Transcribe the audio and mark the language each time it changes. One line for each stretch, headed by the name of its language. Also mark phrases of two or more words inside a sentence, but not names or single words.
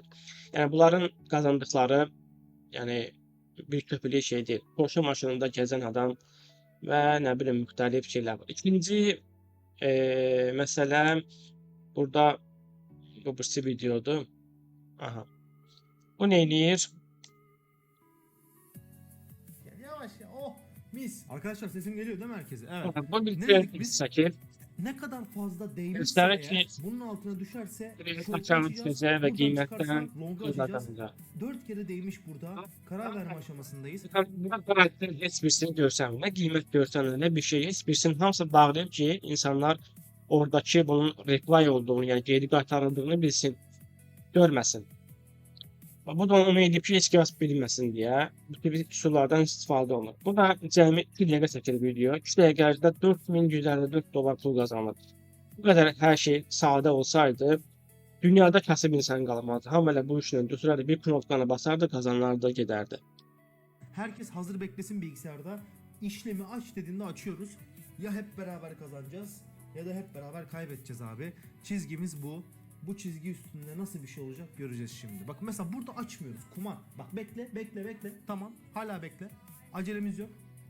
Azerbaijani: Yəni bunların qazandıqları, yəni bir köpüklük şey deyil. Porsche maşınında gəzən adam və nə bilim müxtəlif şeylər var. İkinci məsələ burada bu birisi videodur. Aha. Bu nə eləyir? Yavaş ya. Oh mis.
Turkish: Arkadaşlar sesim geliyor değil mi herkese? Evet.
Azerbaijani: Bu bir
Turkish: Ne trend dedik biz?
Azerbaijani: çəkir.
Turkish: Ne kadar fazla değmişse
Azerbaijani: Göstərir
Turkish: eğer,
Azerbaijani: ki,
Turkish: bunun altına düşerse
Azerbaijani: Kredi
Turkish: short açan açacağız,
Azerbaijani: düşəcək və buradan qiymətdən
Turkish: çıkarsa longa
Azerbaijani: pul
Turkish: açacağız.
Azerbaijani: qazanacaq.
Turkish: 4 kere değmiş burada. Karar verme aşamasındayız.
Azerbaijani: Burada qrafikdə heç birisini görsənmir. Nə qiymət görsənmir, nə bir şey. Heç birisinin hamısı bağlayıb ki, insanlar oradakı bunun reply olduğunu, yəni geri qaytarıldığını bilsin, görməsin. Bu da onu edib ki, heç kəs bilməsin deyə bu tip üsullardan istifadə olunur. Bu da cəmi 2 dəqiqə çəkir video. 2 dəqiqə ərzində 4154 dollar pul qazanılır. Bu qədər hər şey sadə olsaydı, dünyada kasıb insan qalmazdı. Hamı elə bu işlə götürərdi, bir knopkanı basardı, kazanlardı, gedərdi.
Turkish: Herkes hazır beklesin bilgisayarda. İşlemi aç dediğinde açıyoruz. Ya hep beraber kazanacağız ya da hep beraber kaybedeceğiz abi. Çizgimiz bu. Bu çizgi üstünde nasıl bir şey olacak göreceğiz şimdi. Bak mesela burada açmıyoruz. Kumar. Bak bekle. Tamam. Hala bekle. Acelemiz yok.